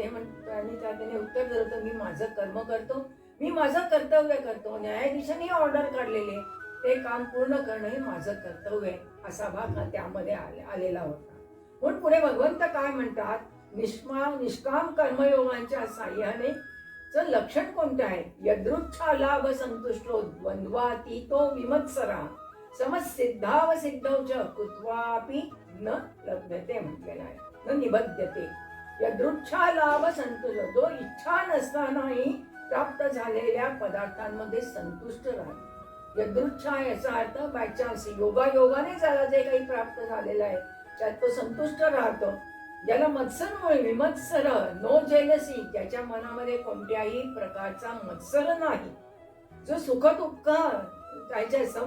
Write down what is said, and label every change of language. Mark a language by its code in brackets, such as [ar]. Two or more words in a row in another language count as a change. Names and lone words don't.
[mr] ते त्याने उत्तर दिलं होतं, मी माझं कर्म करतो, मी माझं कर्तव्य करतो, न्यायाधीशाने ऑर्डर काढलेले ते काम पूर्ण करणं हे माझं कर्तव्य आहे, असा भाग त्यामध्ये आलेला होता. म्हणून पुढे भगवंत काय म्हणतात, निष्काम कर्मयोगांच्या साह्याने लक्षण कोणतं आहे? [sa] यदृच्छा लाभ संतुष्टो द्वंद्वातीतो विमत्सरा समसिद्धाव सिद्धौ च कुत्वापि न लभ्यते [mr] म्हटलेलं आहे, [sa] न निबध्यते. यदृच्छा लाभ संतुष्ट, [mr] जो इच्छा नसतानाही प्राप्त झालेल्या पदार्थांमध्ये संतुष्ट राहतो. यदृच्छा याचा अर्थ [en] by chance, [mr] योगाने ज्याला जे काही प्राप्त झालेलं आहे त्यात तो संतुष्ट राहतो. ज्याला मत्सर विमत्सर, [en] no jealousy, [mr] ज्याच्या मनामध्ये कोणत्याही प्रकारचा मत्सर नाही, जो सुख दुःख त्याच्या सम